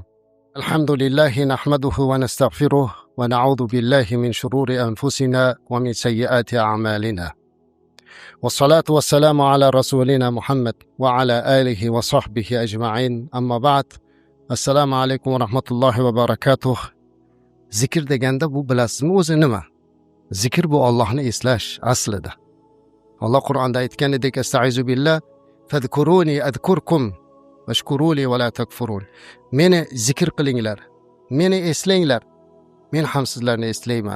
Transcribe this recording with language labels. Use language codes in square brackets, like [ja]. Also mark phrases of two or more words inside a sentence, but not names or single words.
[ar] الحمد لله نحمده ونستغفره ونعوذ بالله من شرور أنفسنا ومن سيئات أعمالنا، والصلاة والسلام على رسولنا محمد وعلى آله وصحبه أجمعين. أما بعد، السلام عليكم ورحمة الله وبركاته. [uz] Zikr deganda bu bilasizmi o'zi nima? Zikr bu Allohni eslash aslida. Alloh Qur'onda aytganidek, [ar] أستعيذ بالله فاذكروني أذكركم واشكروا لي ولا تكفرون. [uz] Meni zikr qilinglar, meni eslanglar, men ham sizlarni eslayman.